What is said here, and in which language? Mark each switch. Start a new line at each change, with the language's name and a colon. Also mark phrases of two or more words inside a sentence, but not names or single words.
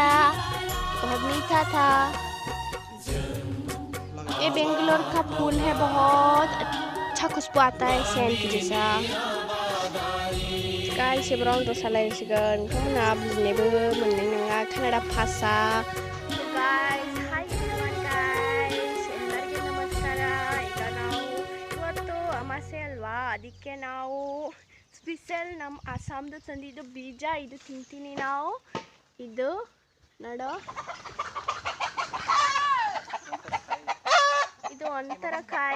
Hindi: बहुत मीठा था। ये बेंगलोर का फूल है, बहुत अच्छा खुशबू आता है सेंट के जैसा।
Bodo: गाइस एबाराव दसा लायसिगोन नोंथांमोना बुजिनोबो मोननाय नङा कानाडा भाषा।
English: guys hi everyone guys,
Kannada: ಎಲ್ಲರಿಗೂ ನಮಸ್ಕಾರ. ಈಗ ನಾವು ಇವತ್ತು ಅಮಾಸೆ ಅಲ್ವಾ, ಅದಕ್ಕೆ ನಾವು ಸ್ಪೆಷಲ್ ನಮ್ಮ ಆಸಾಮ್ದು ತಂದಿದ್ದು ಬೀಜ ಇದು ತಿಂತೀನಿ ನಾವು. ಇದು ನೋಡೋ, ಇದು ಒಂಥರ ಕಾಯಿ.